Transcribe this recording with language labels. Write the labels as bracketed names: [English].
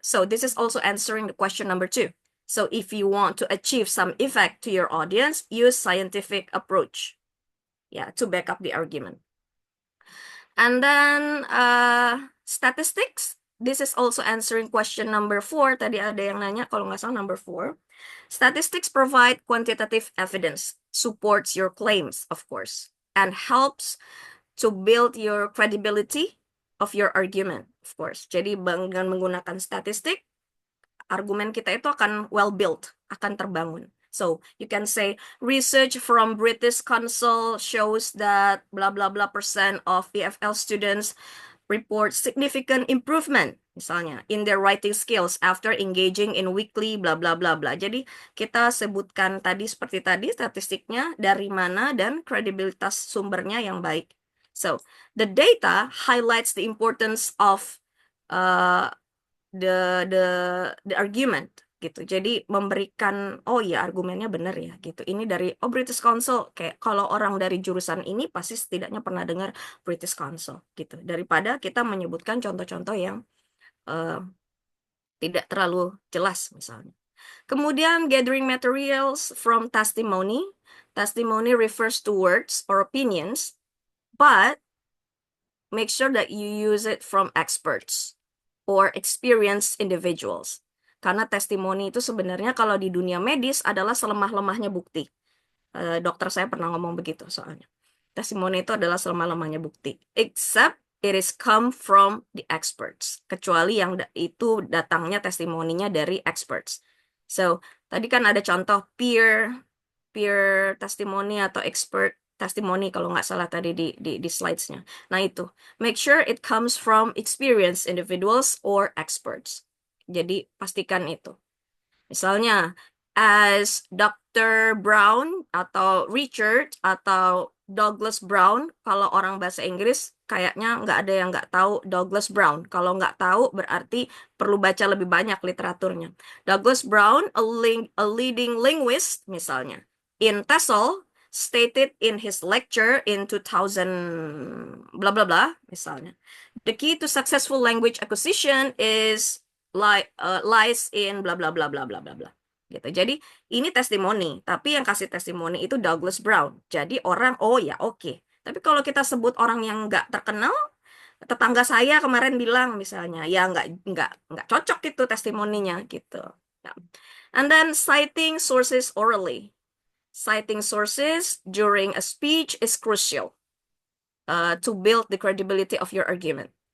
[English] So this is also answering the question number 2. So if you want to achieve some effect to your audience, use scientific approach, to back up the argument. And then statistics. This is also answering question number 4. [Indonesian] Tadi ada yang nanya, kalau nggak salah number 4. [English] Statistics provide quantitative evidence, supports your claims, of course, and helps to build your credibility of your argument, of course. [Indonesian] Jadi dengan menggunakan statistik, argumen kita itu akan [English] well built, [Indonesian] akan terbangun. [English] So you can say research from British Council shows that blah blah blah percent of EFL students report significant improvement misalnya in their writing skills after engaging in weekly blah blah blah blah. [Indonesian] Jadi kita sebutkan tadi seperti tadi statistiknya dari mana dan kredibilitas sumbernya yang baik. [English] So the data highlights the importance of the argument gitu. [Indonesian] Jadi memberikan oh ya argumennya benar ya gitu. Ini dari British Council, kayak kalau orang dari jurusan ini pasti setidaknya pernah dengar British Council gitu. Daripada kita menyebutkan contoh-contoh yang tidak terlalu jelas misalnya. [English] Kemudian gathering materials from testimony. Testimony refers to words or opinions, but make sure that you use it from experts or experienced individuals. [Indonesian] Karena testimoni itu sebenarnya kalau di dunia medis adalah selemah-lemahnya bukti. Dokter saya pernah ngomong begitu soalnya. Testimoni itu adalah selemah-lemahnya bukti. [English] Except it is come from the experts. [Indonesian] Kecuali yang itu datangnya testimoninya dari experts. So, tadi kan ada contoh peer testimoni atau expert testimoni kalau nggak salah tadi di slides-nya. [English] Nah itu, make sure it comes from experienced individuals or experts. [Indonesian] Jadi pastikan itu. Misalnya, as Dr. Brown atau Richard atau Douglas Brown, kalau orang bahasa Inggris kayaknya nggak ada yang nggak tahu Douglas Brown. Kalau nggak tahu berarti perlu baca lebih banyak literaturnya. [English] Douglas Brown, a leading linguist misalnya, in TESOL, stated in his lecture in 2000 blah blah blah misalnya, the key to successful language acquisition is lies in blah blah blah blah blah blah blah gitu. [Indonesian] Jadi ini testimoni, tapi yang kasih testimoni itu Douglas Brown. Jadi orang oh ya oke. Tapi kalau kita sebut orang yang nggak terkenal, tetangga saya kemarin bilang misalnya, ya nggak cocok itu testimoninya gitu. [English] And then citing sources orally. Citing sources during a speech is crucial to build the credibility of your argument.